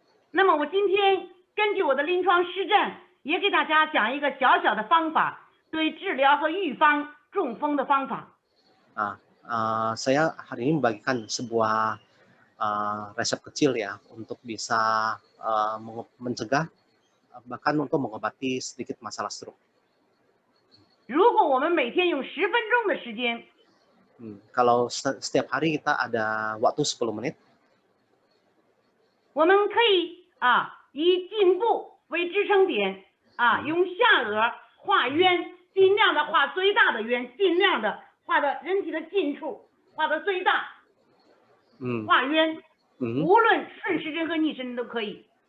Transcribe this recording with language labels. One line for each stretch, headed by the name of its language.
Chinese: 那么我今天根据我的临床实战，也给大家讲一个小小的方法，对治疗和预防中风的方法。
Indonesian: Saya hari ini membagikan sebuah resep kecil ya untuk bisa mencegah bahkan untuk mengobati sedikit masalah stroke.
Chinese: 如果我们每天用10分钟的时间，
Indonesian: Kalau setiap hari kita ada waktu 10 menit,
Chinese: 我们可以以颈部为支撑点用下颚画圆，尽量的画最大的圆，尽量的画的人体的近处画的最大，画圆，无论顺时针和逆时针都可以。